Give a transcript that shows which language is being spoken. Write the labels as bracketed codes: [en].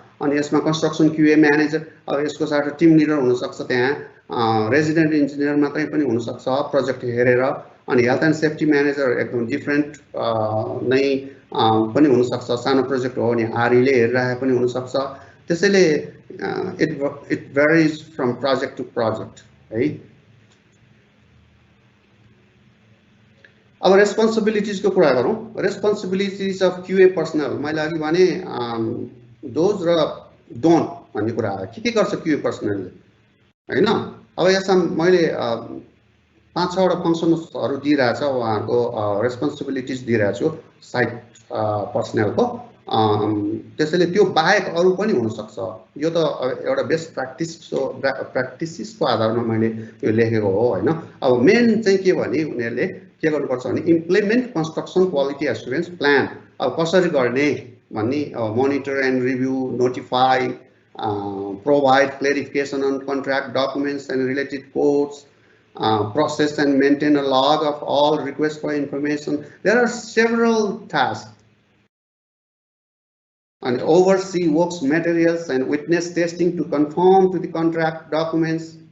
[ne] अनि यसमा construction क्युए manager, अब यसको साथ टिम लिडर हुनसक्छ, त्यहाँ रेजिडेन्ट इन्जिनियर मात्रै पनि हुनसक्छ प्रोजेक्ट हेरेर। अनि हेल्थ एन्ड सेफ्टी म्यानेजर एकदम डिफरेन्ट नै पनि हुनसक्छ, सानो प्रोजेक्ट हो भने आरईले हेरिरहेको पनि हुनसक्छ। [en] त्यसैले it varies from project to project है। [ne] अब रेस्पोन्सिबिलिटिजको कुरा गरौँ। रेस्पोन्सिबिलिटिज अफ क्युए पर्सनल, मैले अघि भने डोज र डोन्ट भन्ने कुरा आयो। के गर्छ क्युए पर्सनलले हैन। अब यसमा मैले 5-6वटा फङ्सन्सहरू दिइरहेछ, उहाँहरूको रेस्पोन्सिबिलिटिज दिइरहेको छु साइट पर्सनलको। त्यसैले त्यो बाहेक अरू पनि हुनसक्छ। यो त एउटा बेस्ट प्र्याक्टिसेसको आधारमा मैले यो लेखेको हो हैन। अब मेन चाहिँ के भने उनीहरूले के गर्नुपर्छ भने [en] Implement construction quality assurance plan. [ne] अब कसरी गर्ने भन्ने, [en] Monitor and review, notify, provide clarification on contract documents and related codes, process and maintain a log of all requests for information. There are several tasks. And oversee works materials and witness testing to conform to the contract documents.